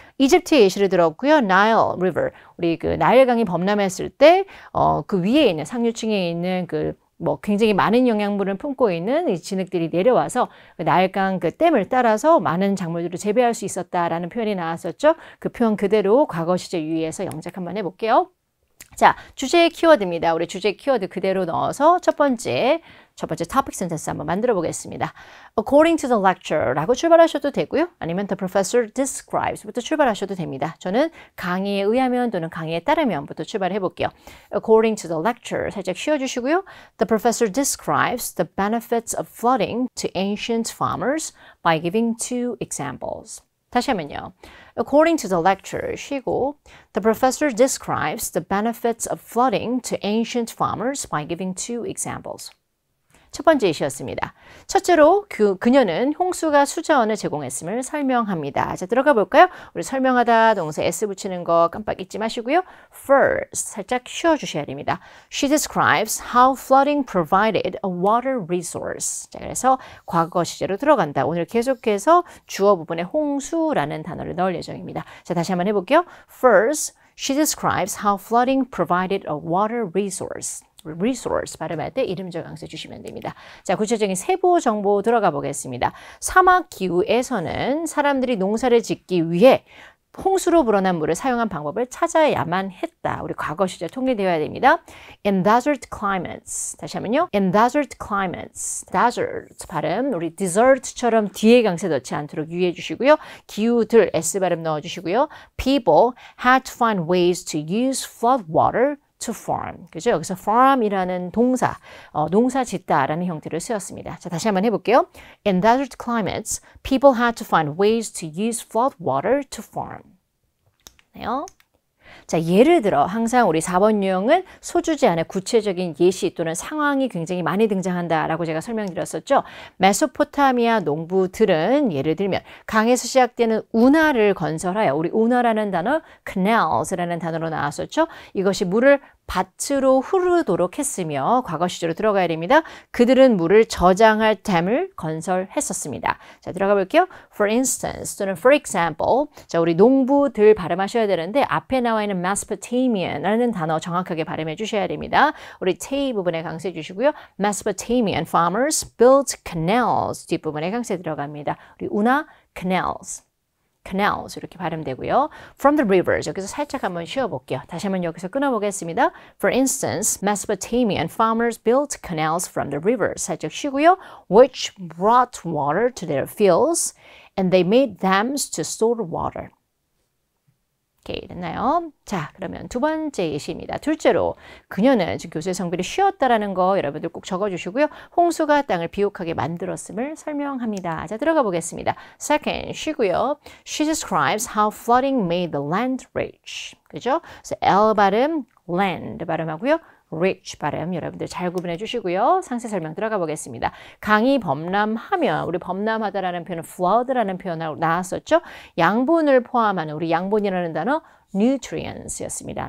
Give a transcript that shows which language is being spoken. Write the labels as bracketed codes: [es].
[ko] 이집트의 예시를 들었고요. Nile River, 우리 그 나일강이 범람했을 때 그 위에 있는 상류층에 있는 굉장히 많은 영양분을 품고 있는 이 진흙들이 내려와서 그 나일강 그 댐을 따라서 많은 작물들을 재배할 수 있었다라는 표현이 나왔었죠. 그 표현 그대로 과거 시제 유의해서 영작 한번 해볼게요. 자, 주제의 키워드입니다. 우리 주제 키워드 그대로 넣어서 첫 번째 topic sentence 한번 만들어 보겠습니다. [en] According to the lecture [ko] 라고 출발하셔도 되고요. 아니면 [en] the professor describes [ko] 부터 출발하셔도 됩니다. 저는 강의에 의하면 또는 강의에 따르면 부터 출발해 볼게요. [en] According to the lecture [ko] 살짝 쉬어주시고요. [en] The professor describes the benefits of flooding to ancient farmers by giving 2 examples. [ko] 다시 하면요. [en] According to the lecture, [ko] 쉬고 [en] The professor describes the benefits of flooding to ancient farmers by giving 2 examples. [ko] 첫 번째 예시였습니다. 첫째로 그녀는 홍수가 수자원을 제공했음을 설명합니다. 자, 들어가 볼까요? 우리 설명하다 동사 s 붙이는 거 깜빡 잊지 마시고요. [en] First, [ko] 살짝 쉬어주셔야 됩니다. [en] She describes how flooding provided a water resource. [ko] 자, 그래서 과거 시제로 들어간다. 오늘 계속해서 주어 부분에 홍수라는 단어를 넣을 예정입니다. 자, 다시 한번 해볼게요. [en] First, she describes how flooding provided a water resource. [ko] resource 발음할 때 이름절 강세 주시면 됩니다. 자, 구체적인 세부 정보 들어가 보겠습니다. 사막 기후에서는 사람들이 농사를 짓기 위해 홍수로 불어난 물을 사용한 방법을 찾아야만 했다. 우리 과거 시제 통일되어야 됩니다. [en] In desert climates. [ko] 다시 하면요. [en] In desert climates. [ko] desert 발음 우리 desert처럼 뒤에 강세 넣지 않도록 유의해 주시고요. 기후들 S 발음 넣어주시고요. [en] People had to find ways to use flood water to farm. [ko] 그죠? 여기서 farm이라는 동사, 농사 짓다라는 형태를 쓰였습니다. 자, 다시 한번 해볼게요. [en] In desert climates, people had to find ways to use flood water to farm. [ko] 네요. 자, 예를 들어 항상 우리 4번 유형은 소주제 안에 구체적인 예시 또는 상황이 굉장히 많이 등장한다라고 제가 설명드렸었죠. 메소포타미아 농부들은 예를 들면 강에서 시작되는 운하를 건설하여 우리 운하라는 단어 canals라는 단어로 나왔었죠. 이것이 물을 밭으로 흐르도록 했으며 과거 시제로 들어가야 됩니다. 그들은 물을 저장할 댐을 건설했었습니다. 자, 들어가 볼게요. [en] For instance [ko] 또는 [en] for example. [ko] 자, 우리 농부들 발음하셔야 되는데 앞에 나와 있는 Mesopotamian이라는 단어 정확하게 발음해 주셔야 됩니다. 우리 T 부분에 강세 주시고요. [en] Mesopotamian farmers built canals [ko] 뒷부분에 강세 들어갑니다. 우리 운하 canals. canals 이렇게 발음되고요. [en] From the rivers [ko] 여기서 살짝 한번 쉬어볼게요. 다시 한번 여기서 끊어보겠습니다. [en] For instance, Mesopotamian farmers built canals from the rivers [ko] 살짝 쉬고요. [en] Which brought water to their fields and they made dams to store water. [ko] 오케이, 됐나요? 자, 그러면 두 번째 예시입니다. 둘째로 그녀는 지금 교수의 성별이 쉬었다라는 거 여러분들 꼭 적어주시고요. 홍수가 땅을 비옥하게 만들었음을 설명합니다. 자, 들어가 보겠습니다. [en] Second, [ko] 쉬고요. [en] She describes how flooding made the land rich. [ko] 그죠? 그래서 L 발음, land 발음하고요. rich 발음 여러분들 잘 구분해 주시고요. 상세 설명 들어가 보겠습니다. 강이 범람하면 우리 범람하다라는 표현은 flood라는 표현으로 나왔었죠. 양분을 포함하는 우리 양분이라는 단어 nutrients였습니다.